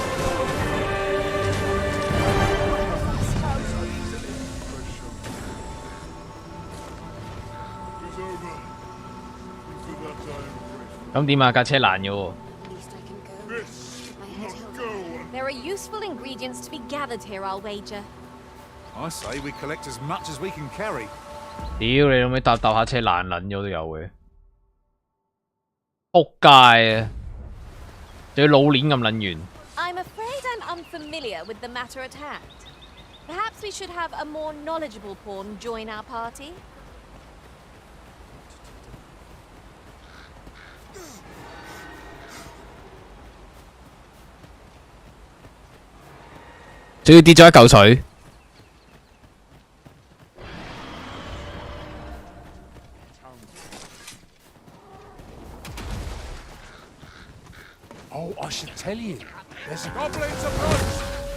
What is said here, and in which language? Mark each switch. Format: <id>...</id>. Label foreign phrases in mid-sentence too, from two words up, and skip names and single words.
<yue>咁點啊？架車爛咗喎。</yue> <en>There are useful ingredients to be gathered here, I'll wager. I say we collect as much as we can carry.</en> <yue>屌你老味搭下車爛撚咗都有嘅，仆街啊！仲要老鏈咁撚遠。</yue> <en>I'm afraid I'm unfamiliar with the matter at hand. Perhaps we should have a more knowledgeable pawn join our party.</en> <yue>仲要跌咗一嚿水。</yue> <en>Oh, I should tell you. There's goblins approach.</en>